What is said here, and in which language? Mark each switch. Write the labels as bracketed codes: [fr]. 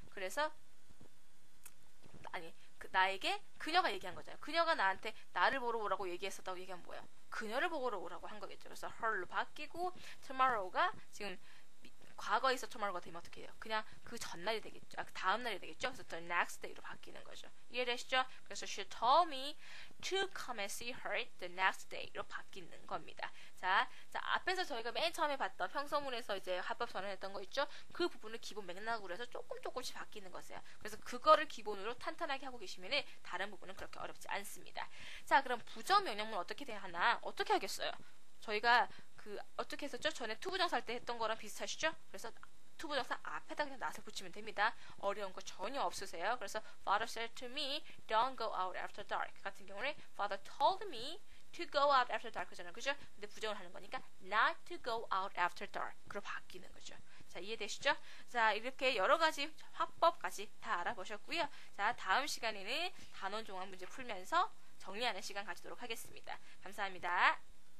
[ko] 그래서 나에게 그녀가 얘기한 거잖아요. 그녀가 나한테 나를 보러 오라고 얘기했었다고 얘기하면 뭐예요? 그녀를 보러 오라고 한 거겠죠. 그래서 her로 바뀌고 tomorrow가 지금 과거에 있었던 말과 되면 어떻게 해요? 그냥 그 전날이 되겠죠. 그 다음 날이 되겠죠. 그래서 the next day로 바뀌는 거죠. 이해되시죠? 그래서 [en] she told me to come and see her the next day로 [ko] 바뀌는 겁니다. 자, 앞에서 저희가 맨 처음에 봤던 평서문에서 이제 합법 전환했던 거 있죠? 그 부분을 기본 맥락으로 해서 조금씩 바뀌는 거세요. 그래서 그거를 기본으로 탄탄하게 하고 계시면은 다른 부분은 그렇게 어렵지 않습니다. 자, 그럼 부정 명령문 어떻게 하나? 어떻게 하겠어요? 저희가 어떻게 했었죠? 전에 투부정사 할 때 했던 거랑 비슷하시죠? 그래서 투부정사 앞에다 그냥 낫을 붙이면 됩니다. 어려운 거 전혀 없으세요. 그래서 [en] Father said to me, don't go out after dark [ko] 같은 경우는 [en] Father told me to go out after dark잖아요. [ko] 그죠? 근데 부정을 하는 거니까 [en] not to go out after dark [ko] 로 바뀌는 거죠. 자, 이해되시죠? 자, 이렇게 여러 가지 화법까지 다 알아보셨고요. 자, 다음 시간에는 단원 종합 문제 풀면서 정리하는 시간 가지도록 하겠습니다. 감사합니다.